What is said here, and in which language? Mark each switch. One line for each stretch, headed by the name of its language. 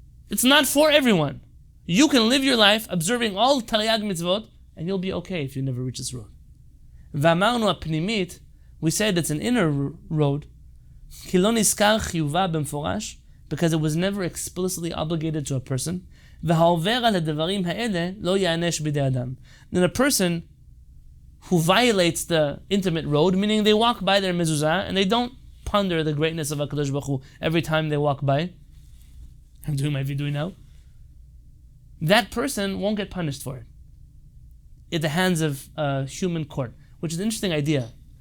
English: It's not for everyone. You can live your life observing all Taryag mitzvot and you'll be okay if you never reach this road.
Hebrew: V'amarnu apnimit,
English: we said it's an inner road,
Hebrew: כי לא נזכר חיובה במפורש,
English: because it was never explicitly obligated to a person.
Hebrew: והעובר על הדברים האלה לא יענש בידי אדם.
English: Then a person who violates the intimate road, meaning they walk by their mezuzah and they don't ponder the greatness of HaKadosh Baruch Hu every time they walk by. I'm doing my vidui now. That person won't get punished for it at the hands of a human court, which is an interesting idea.